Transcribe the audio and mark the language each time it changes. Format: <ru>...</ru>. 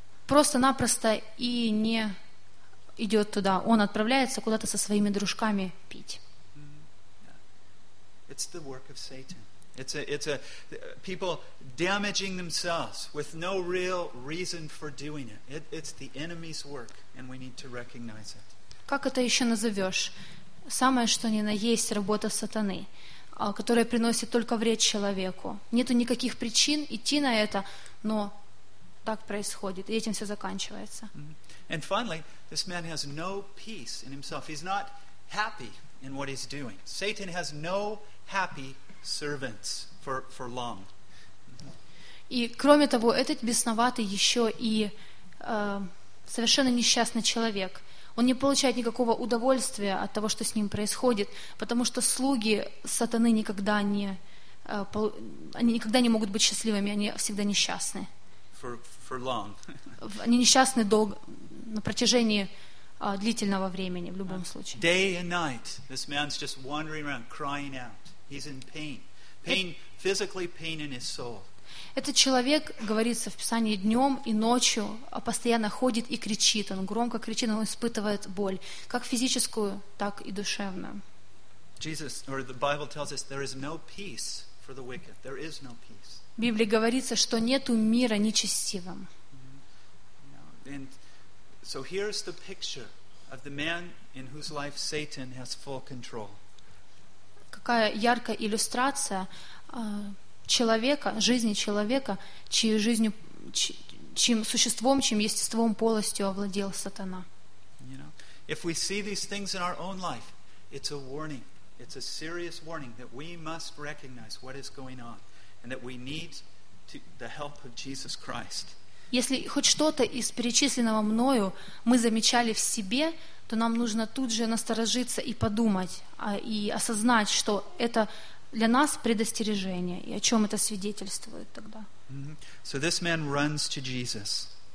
<ru>просто-напросто и не идет туда. Он отправляется куда-то со своими дружками пить.</ru> <en>It's the work of Satan. It's a people damaging themselves with no real reason for doing it. It's the enemy's work, and we need to recognize it.</en> <ru>Как это еще назовешь? Самое что ни на есть работа сатаны, которая приносит только вред человеку. Нету никаких причин идти на это, но так происходит, и этим все заканчивается.</ru> <en>And finally, this man has no peace in himself. He's not happy in what he's doing. Satan has no happy servants for long.</en> <ru>И кроме того, этот бесноватый еще и совершенно несчастный человек. Он не получает никакого удовольствия от того, что с ним происходит, потому что слуги сатаны никогда не они никогда не могут быть счастливыми, они всегда несчастны.</ru> <en>For long.</en> <ru>Они несчастны на протяжении длительного времени в любом случае.</ru> <en>Day and night, this man's just wandering around, crying out. He's in pain. Pain, physically pain in his soul.</en> <ru>Этот человек, говорится в Писании, днем и ночью постоянно ходит и кричит. Он громко кричит, он испытывает боль, как физическую, так и душевную.</ru> <en>Jesus, or the Bible tells us, there is no peace for the wicked. There is no peace.</en> <ru>В Библии говорится, что нету мира нечестивым.</ru> <en>And so here's the picture of the man in whose life Satan has full control.</en> <ru>Какая яркая иллюстрация человека, жизни человека, чьей жизнью, чьим существом, чьим естеством полностью овладел сатана.</ru> <en>You know, if we see these things in our own life, it's a warning. It's a serious warning that we must recognize what is going on and that we need to, the help of Jesus Christ.</en> <ru>Если хоть что-то из перечисленного мною мы замечали в себе, то нам нужно тут же насторожиться и подумать, и осознать, что это для нас предостережение, и о чем это свидетельствует тогда.</ru> <en>So this man runs to Jesus.</en>